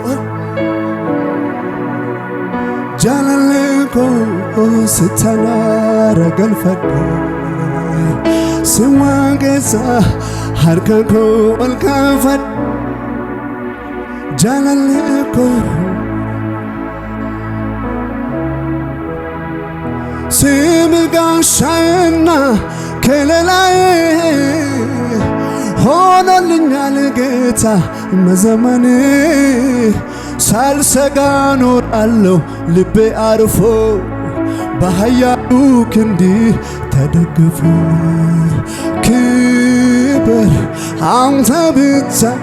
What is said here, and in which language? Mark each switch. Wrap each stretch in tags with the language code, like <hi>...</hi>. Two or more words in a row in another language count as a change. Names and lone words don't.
<om>jaalalli koo sitanaara galfadhe si waaqessa harka koo ol kaafadhe jaalalli koo</om> <am>ስምጋሻዬና ከለላዬ ሆኖልኛል ጌታ መዘመኔ ሳልሰጋ ኖራለሁ ልቤ አርፎ በኃያሉ ክንድ ተደግፎ ክብር አንተ ብቻ</am>